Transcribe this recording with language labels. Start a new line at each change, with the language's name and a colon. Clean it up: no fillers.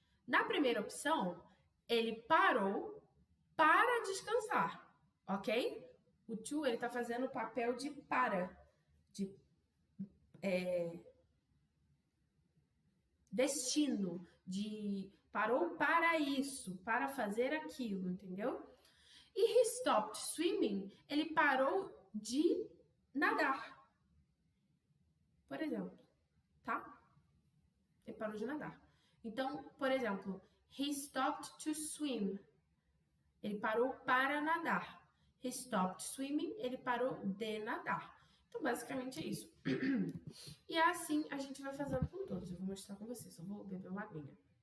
Portuguese: Na primeira opção, ele parou para descansar, ok? O to, ele tá fazendo o papel de destino, de parou para isso, para fazer aquilo, entendeu? E
English: he stopped swimming,
Portuguese: ele parou de nadar. Por exemplo, tá? Ele parou de nadar. Então, por exemplo,
English: he stopped to swim.
Portuguese: Ele parou para nadar.
English: He stopped swimming,
Portuguese: ele parou de nadar. Então, basicamente é isso. E assim a gente vai fazendo com todos. Eu vou mostrar com vocês. Eu vou beber uma aguinha.